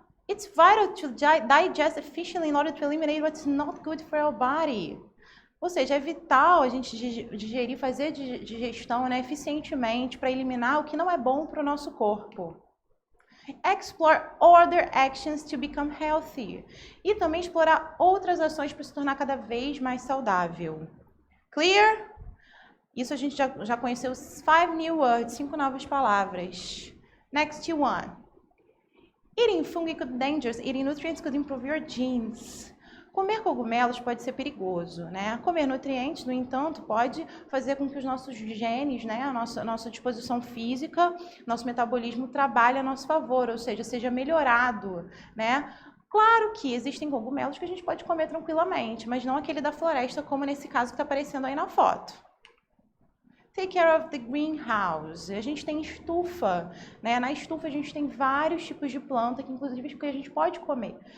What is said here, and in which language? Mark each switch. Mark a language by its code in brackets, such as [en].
[en] It's vital to digest efficiently in order to eliminate what's not good for our body. [pt] Ou seja, é vital a gente digerir, fazer digestão, né, eficientemente para eliminar o que não é bom para o nosso corpo. [en] Explore other actions to become healthy. [pt] E também explorar outras ações para se tornar cada vez mais saudável. Clear? Isso a gente já conheceu 5 new words, 5 novas palavras. [en] Next one. Eating fungi could be dangerous. Eating nutrients could improve your genes. [pt] Comer cogumelos pode ser perigoso, né? Comer nutrientes, no entanto, pode fazer com que os nossos genes, né, a nossa disposição física, nosso metabolismo trabalhe a nosso favor, ou seja, seja melhorado, né? Claro que existem cogumelos que a gente pode comer tranquilamente, mas não aquele da floresta, como nesse caso que está aparecendo aí na foto. [en] Take care of the greenhouse. [pt] A gente tem estufa, né? Na estufa a gente tem vários tipos de planta, que inclusive que a gente pode comer.